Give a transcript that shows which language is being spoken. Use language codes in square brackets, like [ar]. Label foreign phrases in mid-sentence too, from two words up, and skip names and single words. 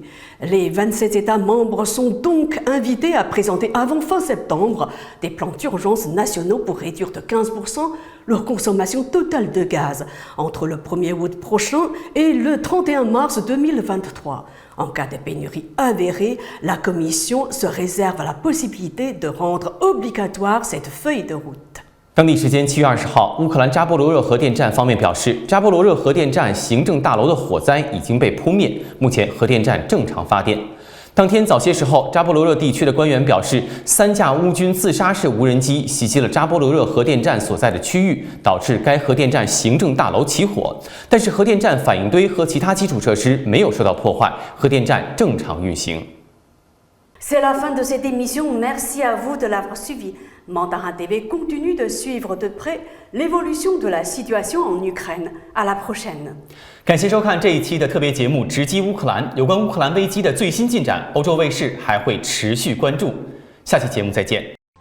[fr] Les 27 États membres sont donc invités à présenter avant fin septembre des plans d'urgence nationaux pour réduire de 15% leur consommation totale de gaz entre le 1er août prochain et le 31 mars 2023. En cas de pénurie avérée, la Commission se réserve la possibilité de rendre obligatoire cette feuille de route. [zh] 当地时间7月20号，乌克兰扎波罗热核电站方面表示，扎波罗热核电站行政大楼的火灾已经被扑灭，目前核电站正常发电。当天早些时候，扎波罗热地区的官员表示，3架乌军自杀式无人机袭击了扎波罗热核电站所在的区域，导致该核电站行政大楼起火。但是核电站反应堆和其他基础设施没有受到破坏，核电站正常运行。 [fr] C'est la fin de cette émission. Merci à vous de l'avoir suivi. Mandarin TV continue de suivre de près l'évolution de la situation en Ukraine. À la prochaine. [zh] 感谢收看这一期的特别节目《直击乌克兰》，有关乌克兰危机的最新进展，欧洲卫视还会持续关注。下期节目再见。